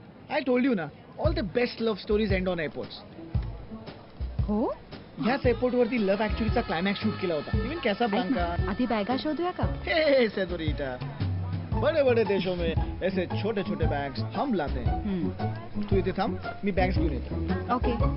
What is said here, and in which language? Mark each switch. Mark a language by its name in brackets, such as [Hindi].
[English] I told you ना, all the best love stories and on airports. [Marathi] हो, ह्याच airport वरती लव्ह ऍक्च्युअलीचा क्लायमॅक्स शूट केला होता. Even Casablanca. आधी बॅगा शोधूया का. [English] हे सेनोरिटा, [Hindi] बड़े बड़े देशों में ऐसे छोटे छोटे बैग्स हम लाते हैं. [Marathi] तू इथे थांब, मी बॅग्स घेऊन येतो. [English] Okay.